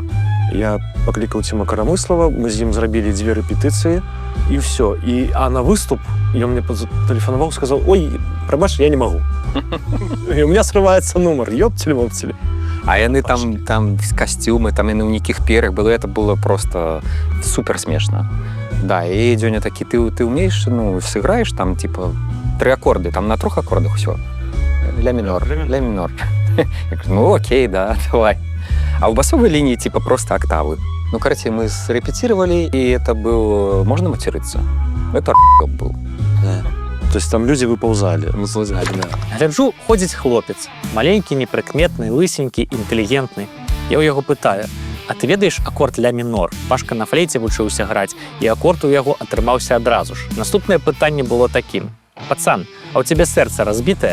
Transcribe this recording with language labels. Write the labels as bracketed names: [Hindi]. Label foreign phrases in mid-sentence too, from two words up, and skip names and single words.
[Belarusian] Я паклікаў Ціма Карамыслава, мы з ім зрабілі 2 рэпетыцыі, і ўсё. А на выступ ён мне тэлефанаваў, сказаў: «Ой, прабач, я не магу». [Russian] І у меня срываецца нумар, ёпцелі-вопцелі. [Belarusian] А яны там костюмы, там яны ў нейкіх пер'ях было, [Russian] это было просто супер смешно. [Belarusian] Да, і Дзёня такі: [Russian] ты умеешь, ну, сыграешь там, типа, 3 аккорды, там на 3 аккордах усё. Ля минор, ля минор. Я говорю: ну окей, да, давай. А в басовой линии типа просто октавы. Ну, короче, мы срепетировали, и это был... Можно материться? Это был. Да. То есть там люди выползали. Выползали, да. [Belarusian] Гляджу, ходзіць хлопец. Маленькі, непрыкметны, лысенькі, інтэлігентны. Я ў яго пытаю: «А ты ведаеш акорд ля мінор?» Пашка на флейце вучыўся граць, і акорд у яго атрымаўся адразу ж. Наступнае пытанне было такім: «Пацан, а у цябе сэрца разбітае?»